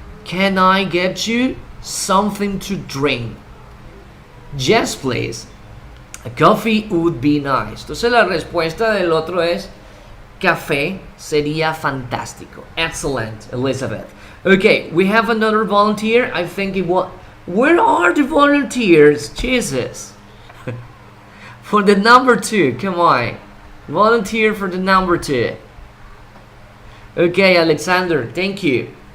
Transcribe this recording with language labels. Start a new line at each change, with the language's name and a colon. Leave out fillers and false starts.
English: Can I get you something to drink? Yes, please. A coffee would be nice.
Spanish: Entonces la respuesta del otro es café sería fantástico.
English: Excellent, Elizabeth. Okay, we have another volunteer. I think it was... Where are the volunteers? Jesus. For the number 2, come on. Volunteer for the number 2. Okay, Alexander, thank you.